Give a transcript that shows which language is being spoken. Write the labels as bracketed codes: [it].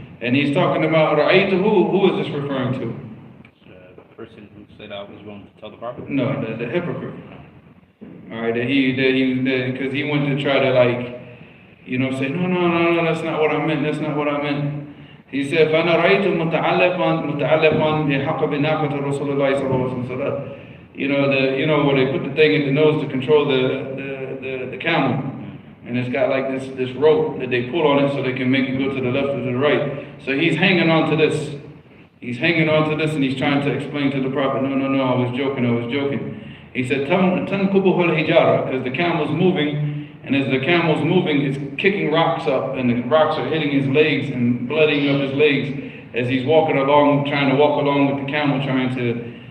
[en] And he's talking about Ra'aytuhu. Who is this referring to? The person who said I was going to tell the Prophet? No, the hypocrite. Alright, because he went to try to say, no, that's not what I meant. He said, [ar] فَأَنَا رَأَيْتُ مُتَعَلِّقًا بِحَقَبِ نَاقَةِ رَسُولِ اللَّهِ صَلَّى اللَّهُ عَلَيْهِ وسلم. [en] Where they put the thing in the nose to control the camel. And it's got like this rope that they pull on it so they can make it go to the left or to the right. So he's hanging on to this. He's hanging on to this and he's trying to explain to the Prophet, no, I was joking. He said, [ar] تَنْكُبُهُ الْحِجَارَةِ, [en] because the camel's moving, and as the camel's moving, it's kicking rocks up, and the rocks are hitting his legs and blooding up his legs as he's trying to walk along with the camel, trying to